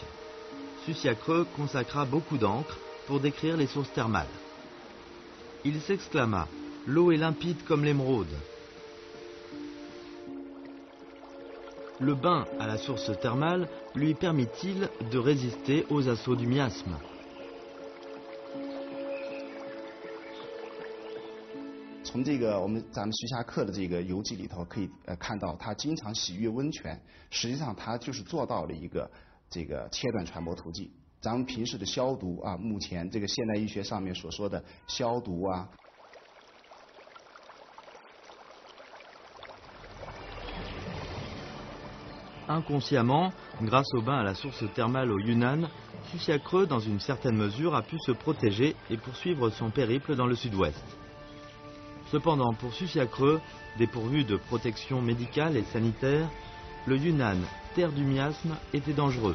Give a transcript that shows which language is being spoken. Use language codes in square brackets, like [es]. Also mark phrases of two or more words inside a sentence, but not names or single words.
[fr] Susiacreux consacra beaucoup d'encre pour décrire les sources thermales. Il s'exclama « L'eau est limpide comme l'émeraude ». Le bain à la source thermale lui permit-il de résister aux assauts du miasme? [zh] 从咱们徐霞客的这个游记里头可以看到，他经常洗浴温泉，实际上他就是做到了一个这个切断传播途径。咱们平时的消毒啊，目前这个现代医学上面所说的消毒啊。 [fr] Inconsciemment, grâce au bain à la source thermale au Yunnan, Susiacreux, dans une certaine mesure, a pu se protéger et poursuivre son périple dans le sud-ouest. Cependant, pour Susiacreux, dépourvu de protection médicale et sanitaire, le Yunnan, terre du miasme, était dangereux.